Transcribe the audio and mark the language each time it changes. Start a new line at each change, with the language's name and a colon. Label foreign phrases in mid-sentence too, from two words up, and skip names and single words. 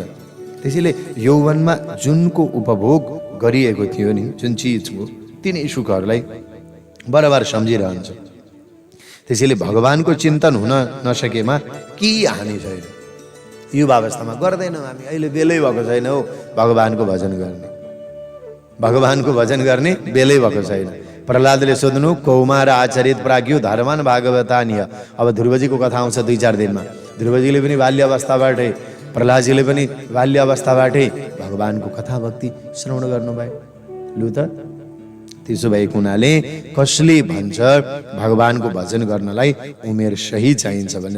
Nepali: त्यसैले यौवनमा जुनको उपभोग गरिएको थियो नि, जुन चिज हो, तिनै सुखहरूलाई बराबर सम्झिरहन्छ। त्यसैले भगवानको चिन्तन हुन नसकेमा केही हानि छैन। युवा अवस्थामा गर्दैनौँ हामी, अहिले बेलै भएको छैन हो भगवानको भजन गर्ने, भगवानको भजन गर्ने बेलै भएको छैन। प्रहलादले सोध्नु,
Sanskrit: कौमार आचरित प्राज्ञो धर्मान भागवतानीय।
Nepali: अब ध्रुवजीको कथा आउँछ 2-4 दिनमा। ध्रुवजीले पनि बाल्य अवस्थाबाटै, प्रहलादजीले पनि बाल्य अवस्थाबाटै भगवानको कथा भक्ति श्रवण गर्नुभयो। लु त, त्यसो भएको हुनाले कसले भन्छ भगवानको भजन गर्नलाई उमेर सही चाहिन्छ भनेर?